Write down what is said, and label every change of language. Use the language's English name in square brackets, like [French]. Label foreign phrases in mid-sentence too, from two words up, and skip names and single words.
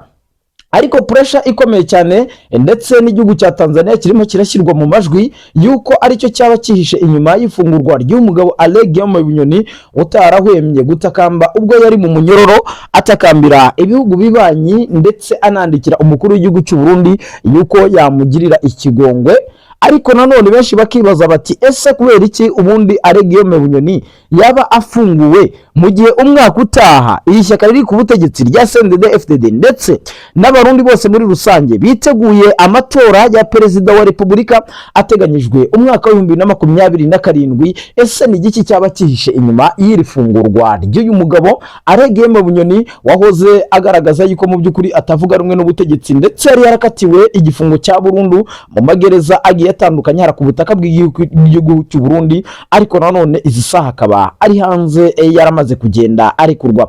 [Kinyarwanda] Ariko pressure ikomeye cyane ndetse n'igihugu cya Tanzania kirimo kirashyirwa mu majwi yuko aricyo cyaba kihishe inyuma y'ifungurwa ry'umugabo Alegiyeme Bunyoni utarahwemye gutakamba ubwo yari mu munyororo, atakambira ibihugu bibanyi ndetse anandikira umukuru w'igihugu cy'u Burundi yuko yamugirira ikigongwe. Ariko nanone benshi bakibaza bati ese kubera iki ubundi Alegiyeme Bunyoni yaba afunguwe mu gihe umwaka utaha iyi shyaka riri ku butegetsi rya CNDD-FDD ndetse n'abarundi bose muri rusange biteguye amatora ya perezida wa repubulika ateganyijwe umwaka wa 2027? Ese ni igiki cyaba kihishe inyuma y'iri fungurwa ry'uyu mugabo Alegiyeme Bunyoni wahoze agaragaza yuko mu by'ukuri atavuga rumwe n'ubutegetsi, ndetse yari yarakatiwe igifungo cya burundu mu magereza agiye atandukanye hara ku butaka bw'igihugu cy'u Burundi, ariko nanone izi saha akaba ari hanze yaramaze kugenda arekurwa.